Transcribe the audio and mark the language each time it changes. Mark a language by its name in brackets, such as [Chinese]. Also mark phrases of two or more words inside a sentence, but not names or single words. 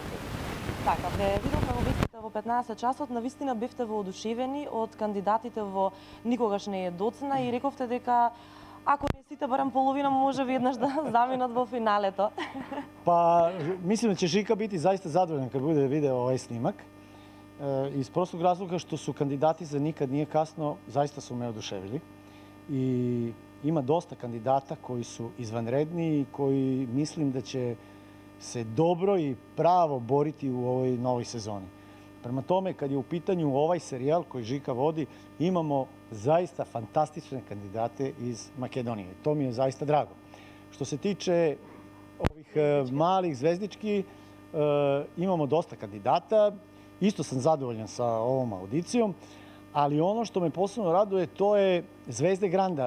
[Macedonian] Така, ве видовме во вестите во 15 часот, навистина бевте воодушевени од кандидатите во Никогаш не е доцна и рековте дека ако не си кандидатите, барем половина може веднаш да заминат во финалето. [Serbian] Па, мислим да ќе Жика бити заista задоволен кога буде видео овој снимак. Из простог разлога што су кандидати за Никад nije kasno, заista су ме одушевили. И има доста кандидата кои су изванредни и кои мислим да ќе се добро и право борити у овој новој сезони. Према томе, kad je u pitanju ovaj serijal koji Žika vodi, imamo zaista fantastične kandidate iz Makedonije. To mi je zaista drago. Što se tiče ovih malih zvezdički, imamo dosta kandidata. Isto sam zadovoljan sa ovom audicijom, ali ono što me posebno raduje to je Zvezde Granda.